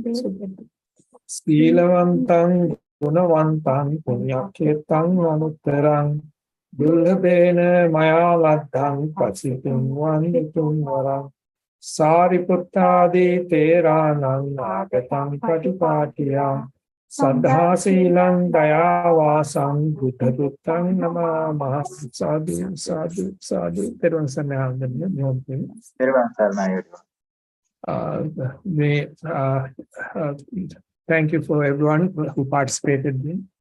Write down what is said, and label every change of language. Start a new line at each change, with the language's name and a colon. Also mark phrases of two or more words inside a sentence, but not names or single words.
Pali: Silavantang gunavantang punyakirtang anuttarang dullabena maya laddhang pasitum vanditum varang Sariputtadi teranang nagatang patipatiyam Saddha silang dayavasam buddhaduttang namamah. Sadhu, sadhu, sadhu. Terun sanayam.
English: Uh, may, uh, uh, thank you for everyone who participated in.